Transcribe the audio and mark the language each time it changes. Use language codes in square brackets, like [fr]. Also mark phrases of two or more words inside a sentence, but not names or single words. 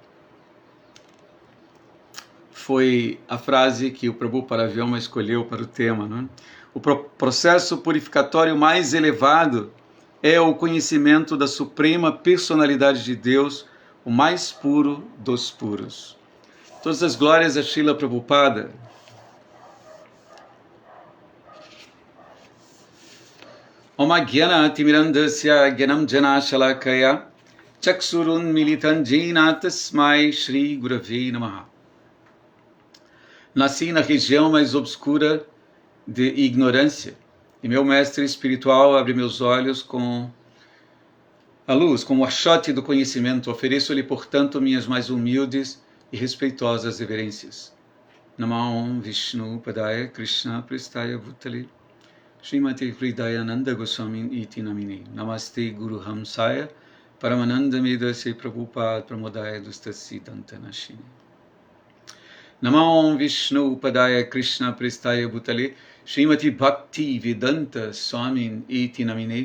[pt] Foi a frase que o Prabhu Paravyoma escolheu para o tema, né? O processo purificatório mais elevado é o conhecimento da suprema personalidade de Deus, o mais puro dos puros. Todas as glórias a Srila Prabhupada. [sa] Om Gyana Timirandasya Gyanam Jana Shalakaya Chaksurun Militan Jena Tasmai Shri Gurave Namaha. [pt] Nasci na região mais obscura de ignorância, e meu mestre espiritual abre meus olhos com a luz, com o achote do conhecimento. Ofereço-lhe, portanto, minhas mais humildes e respeitosas reverências. [sa] Namah Vishnu Padaya Krishna Prestaya Bhutale Srimati Hridayananda Goswami Iti Namini. Namaste Guru Hamsaya Paramananda Medase Prabhupada Pramodaya Dustasi Dantanashini. Namah Vishnu Padaya Krishna Prestaya Bhutale Srimati Bhakti Vedanta Swami Iti Namine.